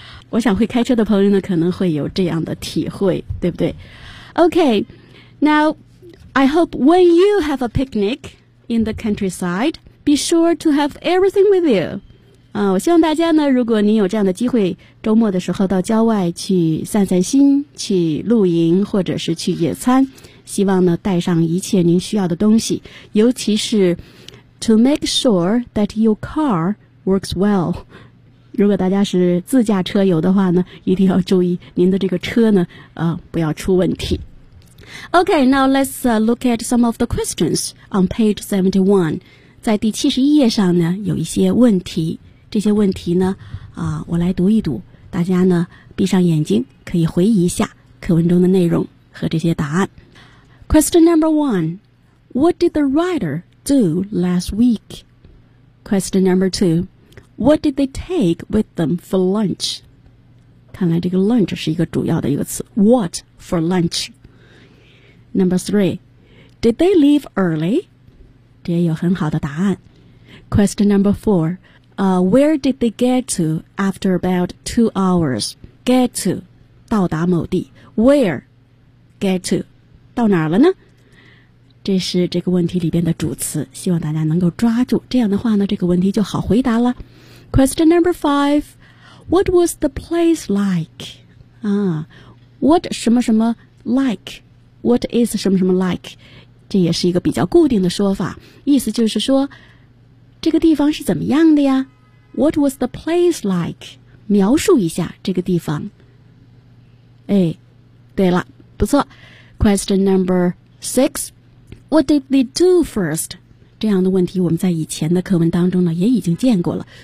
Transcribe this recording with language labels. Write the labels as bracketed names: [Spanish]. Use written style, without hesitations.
[Chinese] 我想会开车的朋友呢，可能会有这样的体会，对不对？ [English] OK, NowI hope when you have a picnic in the countryside, be sure to have everything with you. [Chinese] 我希望大家呢，如果您有这样的机会，周末的时候到郊外去散散心，去露营或者是去野餐，希望呢带上一切您需要的东西，尤其是 [English] to make sure that your car works well. [Chinese] 如果大家是自驾车游的话呢，一定要注意您的这个车呢，不要出问题。 [English] Okay, now let's look at some of the questions on page 71. [Chinese] 在第71页上呢，有一些问题。这些问题呢，我来读一读，大家呢闭上眼睛，可以回忆一下课文中的内容和这些答案。 [English] Question number one, what did the writer do last week? Question number two, what did they take with them for lunch? [Chinese] 看来这个 lunch 是一个主要的一个词。 [English] What for lunch? Number three, did they leave early? [Chinese] 这也有很好的答案。 [English] Question number four, where did they get to after about 2 hours? [Chinese] Get to, 到达某地。Where? Get to, 到哪儿了呢？这是这个问题里边的主词，希望大家能够抓住。这样的话呢，这个问题就好回答了。 [English] Question number five, what was the place like? What 什么什么 like? What is 什么什么 like? [Chinese] 这也是一个比较固定的说法，意思就是说这个地方是怎么样的呀。 [English] What was the place like? [Chinese] 描述一下这个地方。哎，对了，不错。 [English] Question number six, What did they do first? [Chinese] 这样的问题我们在以前的课文当中呢也已经见过了。